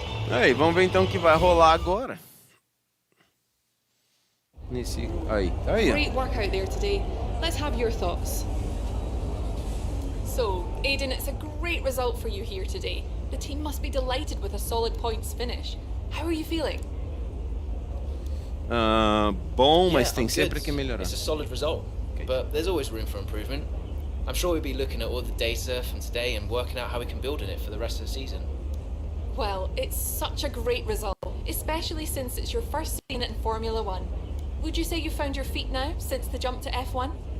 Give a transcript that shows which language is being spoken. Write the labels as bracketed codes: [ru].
[pt] Aí, vamos ver então o que vai rolar agora. Nesse... Aí, tá aí. [en] Great work out there today. Let's have your thoughts. So, Aiden, it's a great result for you here today. The team must be delighted with a solid points finish. How are you feeling? [pt] Bom, mas tem sempre que melhorar. [en] It's a solid result, but there's always room for improvement. I'm sure we'll be looking at all the data from today and working out how we can build on it for the rest of the season. Well, it's such a great result, especially since it's your first season in Formula One. Would you say you found your feet now since the jump to F1?